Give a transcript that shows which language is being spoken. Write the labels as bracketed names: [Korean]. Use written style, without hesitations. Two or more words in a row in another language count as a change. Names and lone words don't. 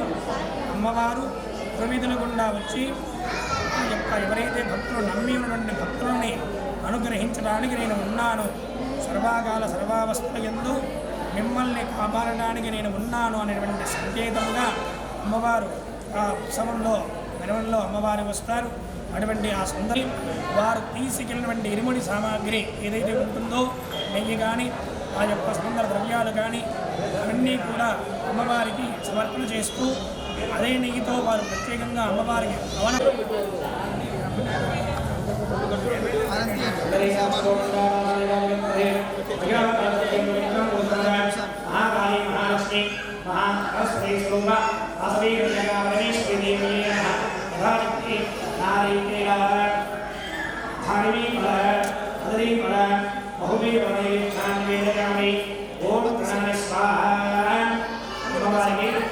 [Telugu] అమ్మవారు పురవీధుల గుండా వచ్చి ఆ యొక్క ఎవరైతే భక్తులు నమ్మి ఉన్నటువంటి భక్తులని అనుగ్రహించడానికి నేను ఉన్నాను, సర్వాకాల సర్వావస్థల యందు మిమ్మల్ని కాపాడడానికి నేను ఉన్నాను అనేటువంటి సంకేతముగా అమ్మవారు ఆ ఉత్సవంలో మెరవల్లో అమ్మవారు వస్తారు. అటువంటి ఆ సుందరి వారు తీసుకెళ్ళినటువంటి ఇరుముడి సామాగ్రి ఏదైతే ఉంటుందో నెయ్యి కానీ ఆ యొక్క సుందర ద్రవ్యాలు కానీ అవన్నీ కూడా అమ్మవారికి సమర్పణ చేస్తూ అదే నెయ్యితో వారు ప్రత్యేకంగా అమ్మవారికి హవనం [Sanskrit] महाकाली महालक्ष्मी महासरस्वती स्वरूपा वासवी कन्या परमेश्वरी देवी यथाशक्ति नारीकेला धारिणी फल मदरी फल बहुवी फले निवेदयामि ओम प्रणव स्वाहा नमः